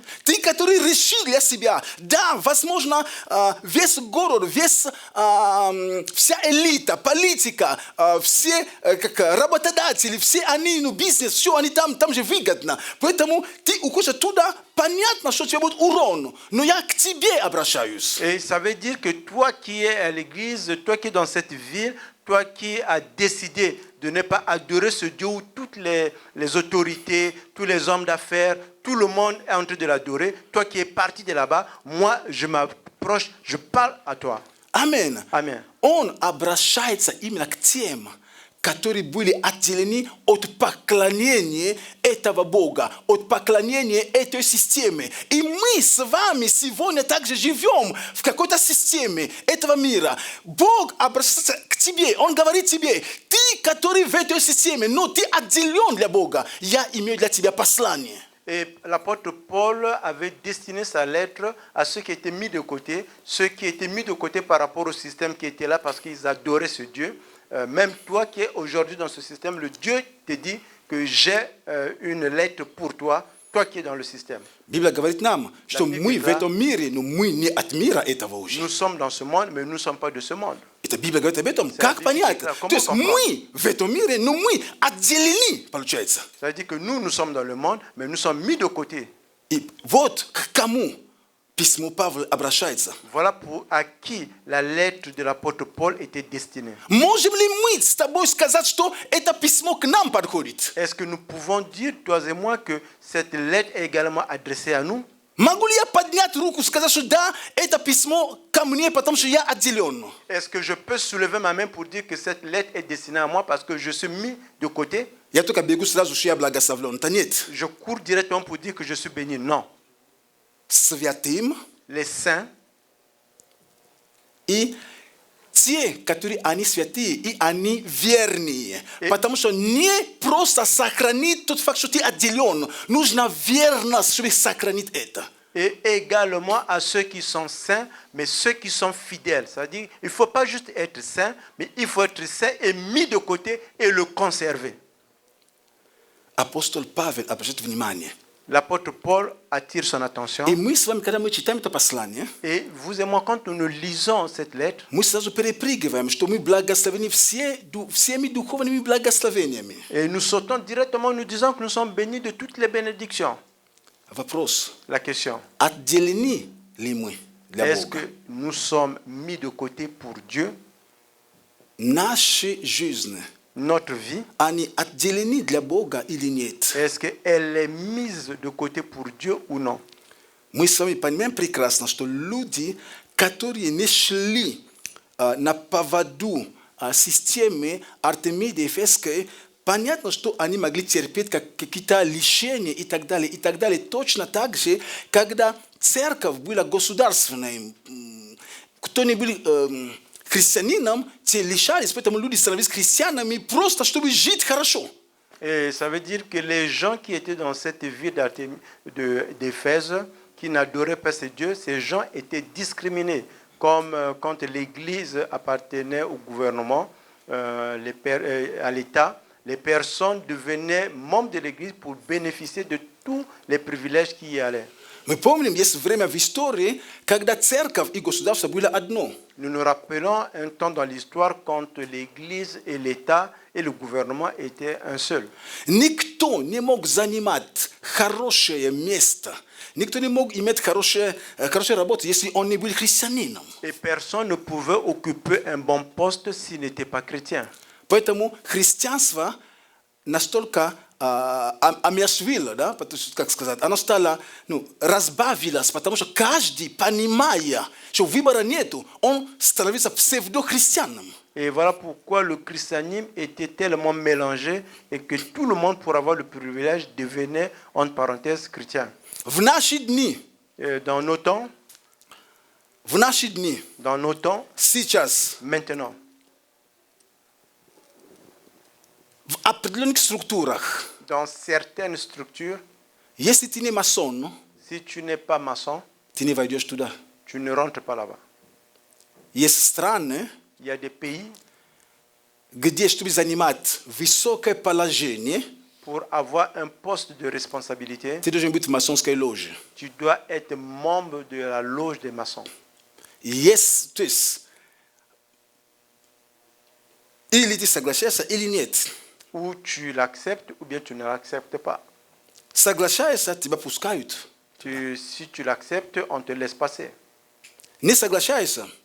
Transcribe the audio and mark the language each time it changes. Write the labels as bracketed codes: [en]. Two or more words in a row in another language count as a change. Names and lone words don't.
[ru] ты, который решил для себя, да, возможно, весь город, вся элита, политика, все работодатели, все они, бизнес, все они там же выгодно. Поэтому ты уходишь оттуда, понятно, что у тебя будет урон, но я к тебе обращаюсь. [fr] Et ça veut dire que toi qui es à l'église, toi qui es dans cette ville, toi qui as décidé de ne pas adorer ce Dieu où toutes les autorités, tous les hommes d'affaires, tout le monde est en train de l'adorer, toi qui es parti de là-bas, moi je m'approche, je parle à toi. Amen. Amen. [ru] Он обращается именно к тем, которые были отделены от поклонения этого Бога, от поклонения этой системы. И мы с вами сегодня также живем в какой-то системе этого мира. Бог обращается к тебе, Он говорит тебе: ты, который в этой системе, но ты отделен для Бога, я имею для тебя послание. [fr] Et l'apôtre Paul avait destiné sa lettre à ceux qui étaient mis de côté, ceux qui étaient mis de côté par rapport au système qui était là parce qu'ils adoraient ce Dieu. même toi qui es aujourd'hui dans ce système, le Dieu te dit que j'ai une lettre pour toi, toi qui es dans le système. [ru] Biblia говорит нам, что Библия мы в этом мире, но мы не от мира этого уже. [fr] Nous sommes dans ce monde, mais nous ne sommes pas de ce monde. [ru] Это Библия говорит об этом. [fr] C'est [ru] Как [fr] la Bible qui [ru] понять? [fr] déclare. [ru] То [fr] Comment [ru] есть [fr] comprendre? [ru] мы в этом мире, но мы отделены, получается. [fr] Ça veut dire que nous sommes dans le monde, mais nous sommes mis de côté. [ru] И вот к кому письмо Павла обращается. [fr] Voilà à qui la lettre de l'apôtre Paul était destinée. [ru] Можем ли мы с тобой сказать, что это письмо к нам подходит? [fr] Est-ce que nous pouvons dire, toi et moi, que cette lettre est également adressée à nous? [ru] Могу ли я поднять руку и сказать, что да, это письмо ко мне, потому что я отделен? [fr] Est-ce que je peux soulever ma main pour dire que cette lettre est destinée à moi parce que je suis mis de côté? [ru] Я только бегу сразу, что я благословлен. Это нет. [fr] Je cours directement pour dire que je suis béni. Non. [ru] Святым [fr] Les saints [ru] и те, которые они святые, и они верные. Потому что не просто сохранить тот факт, что ты отделен. Нужна верность, чтобы сохранить это. [fr] et également à ceux qui sont saints, mais ceux qui sont fidèles. C'est-à-dire, il ne faut pas juste être saint, mais il faut être saint et mis de côté et le conserver. [ru] Апостол Павел обращает внимание. [fr] L'apôtre Paul attire son attention. [ru] И мы с вами, когда мы читаем это послание, [fr] Et vous et moi, quand nous lisons cette lettre, [ru] мы сразу перепрыгиваем, что мы благословены всеми духовными благословениями. [fr] et nous sautons directement, nous disons que nous sommes bénis de toutes les bénédictions. [ru] Вопрос, [fr] La question, [ru] отделены ли мы для [fr] est-ce [ru] Бога? [fr] que nous sommes mis de côté pour Dieu? [ru] Наши жизни, [fr] Notre vie, [ru] они отделены для Бога или нет? [fr] est-ce qu'elle est mise de côté pour Dieu ou non? [ru] Мы с вами понимаем прекрасно, что люди, которые не шли на поводу системы Артемиды Ефесской, понятно, что они могли терпеть какие-то лишения и так далее, и так далее. Точно так же, когда церковь была государственной, кто не был христианином, те лишались, поэтому люди становились христианами просто, чтобы жить хорошо. [fr] Et ça veut dire que les gens qui étaient dans cette ville d'Éphèse, qui n'adoraient pas ces dieux, ces gens étaient discriminés. Comme quand l'Église appartenait au gouvernement, à l'État, les personnes devenaient membres de l'Église pour bénéficier de tous les privilèges qui y allaient. [ru] Мы помним, есть время в истории, когда церковь и государство были одно. [fr] Nous nous rappelons un temps dans l'histoire quand l'Église et l'État et le gouvernement étaient un seul. [ru] Никто не мог занимать хорошее место, никто не мог иметь хорошую работу, если он не был христианином. [fr] Et personne ne pouvait occuper un bon poste s'il n'était pas chrétien. [ru] Поэтому христианство настолько омяшвило, да, как сказать, оно стало, разбавилось, потому что каждый, понимая, что выбора нету, он становится псевдохристианом. [fr] Et voilà pourquoi le christianisme était tellement mélangé et que tout le monde, pour avoir le privilège, devenait, entre parenthèses, chrétien. [ru] В наши дни, [fr] Dans nos temps, [ru] сейчас, [fr] maintenant, [ru] в определенных структурах, [fr] dans certaines structures, [ru] если ты не масон, [fr] si tu n'es pas maçon, [ru] ты не войдешь туда. [fr] tu ne rentres pas là-bas. [ru] Есть страны, [fr] Il y a des pays, [ru] где, чтобы занимать высокое положение, [fr] pour avoir un poste de responsabilité, [ru] ты должен быть в масонской ложе. [fr] tu dois être membre de la loge des maçons. [ru] Есть, то есть, или ты соглашаешься, или нет. [fr] Ou tu l'acceptes ou bien tu ne l'acceptes pas. [ru] Соглашаешься, тебя пускают. [fr] Si tu l'acceptes, on te laisse passer. [ru] Не соглашаешься,